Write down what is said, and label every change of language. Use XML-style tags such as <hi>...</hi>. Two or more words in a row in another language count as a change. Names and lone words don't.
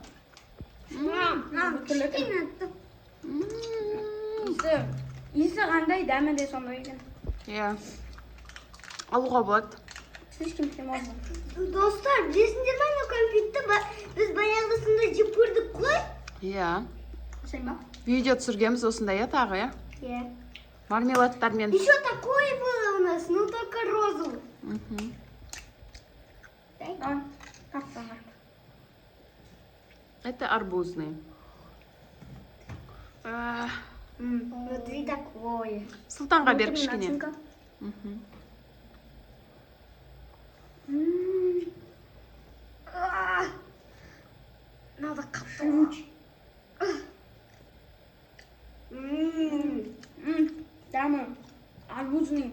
<kk>Иісі қандай, дәмі де сондай екен. Иә. Алуға болады.</kk> <ru>Слишком химоза.</ru> <kk>Достар, білесіңдер ме, мына кәмпитті біз баяғысында жеп көрдік қой? Иә. Ашайын ба? Видео түсіргенбіз осындай, иә, тағы, иә? Иә. Мармеладтармен.</kk> <ru>Еще такое было у нас, но только розовый.</ru> <kk>Давай, тартсаңар.</kk> <ru>Это арбузный. Внутри такое.</ru> <kk>Сұлтанға бер кішкене.</kk> <ru>Начинка. Надо капать.</ru> <kk>Жуч. Дәмі арбузный.</kk>